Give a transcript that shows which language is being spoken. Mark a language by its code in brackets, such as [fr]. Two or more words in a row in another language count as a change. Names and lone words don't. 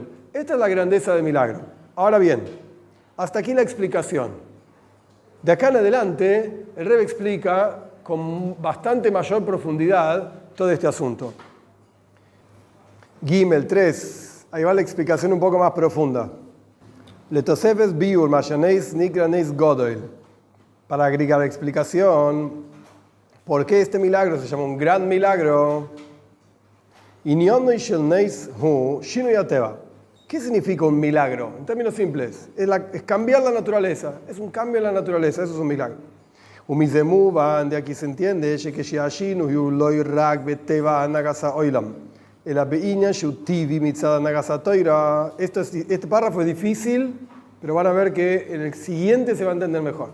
[es] Esta es la grandeza del milagro. Ahora bien, hasta aquí la explicación. De acá en adelante, el Rebbe explica con bastante mayor profundidad todo este asunto. Gimel 3. Ahí va la explicación un poco más profunda. [he] לתוספת ביאור מה שהנס נקרא נס גדול. [es] Para agregar la explicación, ¿por qué este milagro se llama un gran milagro? [he] ענינו של נס הוא שינוי הטבע. [es] ¿Qué significa un milagro? En términos simples, es cambiar la naturaleza. Es un cambio en la naturaleza, eso es un milagro. De aquí se entiende que este párrafo es difícil, pero van a ver que en el siguiente se va a entender mejor.